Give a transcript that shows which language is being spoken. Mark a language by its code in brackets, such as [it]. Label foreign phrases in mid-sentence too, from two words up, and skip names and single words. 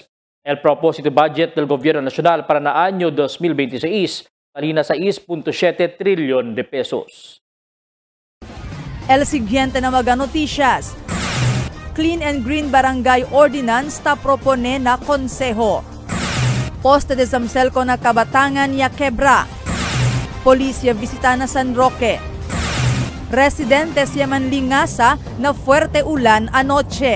[cbk] El propósito budget del Gobierno Nacional para na año 2026 talina sa 6.7 trilyon de pesos. El siguiente na mga noticias. Clean and Green Barangay Ordinance ta propone na konseho. Poste de Zamselco na Kabatangan ya quebra. Polisya visita na San Roque. Residentes ya Manlingasa na fuerte ulan anoche.